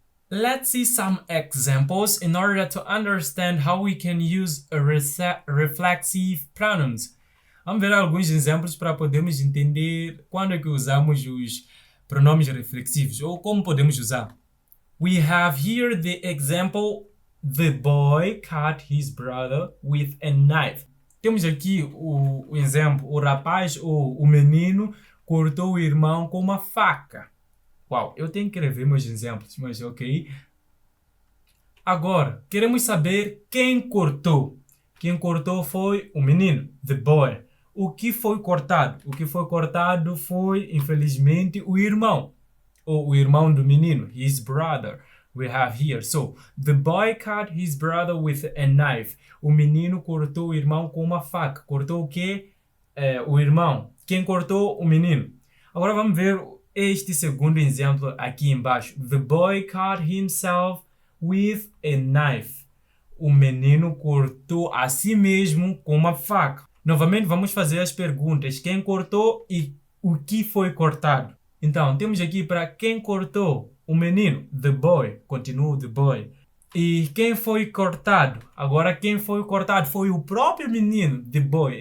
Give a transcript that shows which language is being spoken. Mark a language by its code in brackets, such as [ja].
[en] Let's see some examples in order to understand how we can use reflexive pronouns. [pt] Vamos ver alguns exemplos para podermos entender quando é que usamos os pronomes reflexivos ou como podemos usar. [en] We have here the example, the boy cut his brother with a knife. [pt] Temos aqui o exemplo, o rapaz ou o menino cortou o irmão com uma faca. Uau, eu tenho que rever meus exemplos, mas ok. Agora, queremos saber quem cortou. Quem cortou foi o menino, [en] the boy. [pt] O que foi cortado? O que foi cortado foi, infelizmente, o irmão. Ou o irmão do menino, [en] his brother. We have here. So, the boy cut his brother with a knife. [pt] O menino cortou o irmão com uma faca. Cortou o quê? O irmão. Quem cortou? O menino. Agora vamos ver este segundo exemplo aqui embaixo. [en] The boy cut himself with a knife. [pt] O menino cortou a si mesmo com uma faca. Novamente vamos fazer as perguntas. Quem cortou e o que foi cortado? Então, temos aqui para quem cortou. O menino, [en] the boy. [pt] Continua [en] the boy. [pt] E quem foi cortado? Agora quem foi cortado foi o próprio menino, [en] the boy.